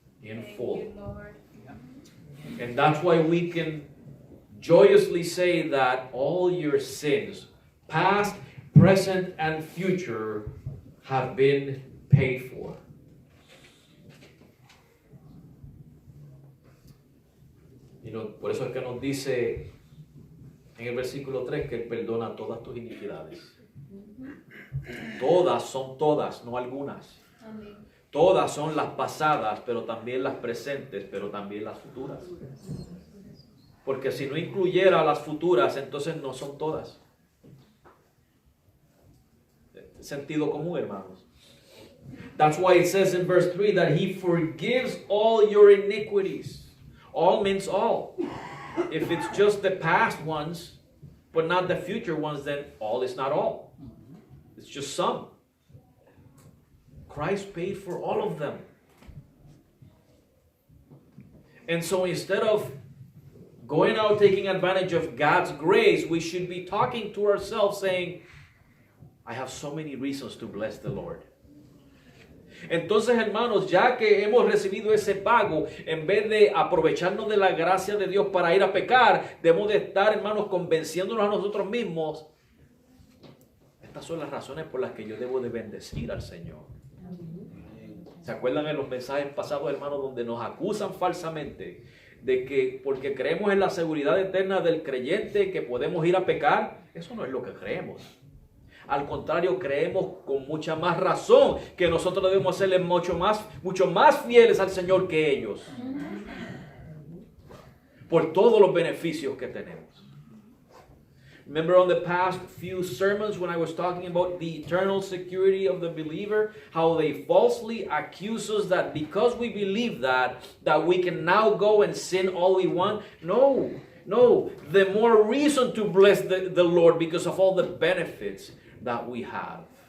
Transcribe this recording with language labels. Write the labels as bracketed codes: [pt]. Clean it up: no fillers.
[en] In full. And that's why we can joyously say that all your sins, past, present, and future, have been paid for. You know, [es] por eso es que nos dice en el versículo 3 que Él perdona todas tus iniquidades. Todas son todas, no algunas. Amén. Todas son las pasadas, pero también las presentes, pero también las futuras. Porque si no incluyera las futuras, entonces no son todas. Sentido común, hermanos. [en] That's why it says in verse 3 that He forgives all your iniquities. All means all. If it's just the past ones, but not the future ones, then all is not all. It's just some. Christ paid for all of them. And so instead of going out taking advantage of God's grace, we should be talking to ourselves saying, I have so many reasons to bless the Lord. [es] Entonces, hermanos, ya que hemos recibido ese pago, en vez de aprovecharnos de la gracia de Dios para ir a pecar, debemos de estar, hermanos, convenciéndonos a nosotros mismos. Estas son las razones por las que yo debo de bendecir al Señor. ¿Se acuerdan en los mensajes pasados, hermanos, donde nos acusan falsamente de que porque creemos en la seguridad eterna del creyente que podemos ir a pecar? Eso no es lo que creemos. Al contrario, creemos con mucha más razón que nosotros debemos serle mucho más fieles al Señor que ellos. Por todos los beneficios que tenemos. [en] Remember on the past few sermons when I was talking about the eternal security of the believer, how they falsely accuse us that because we believe that we can now go and sin all we want? No, the more reason to bless the Lord because of all the benefits that we have.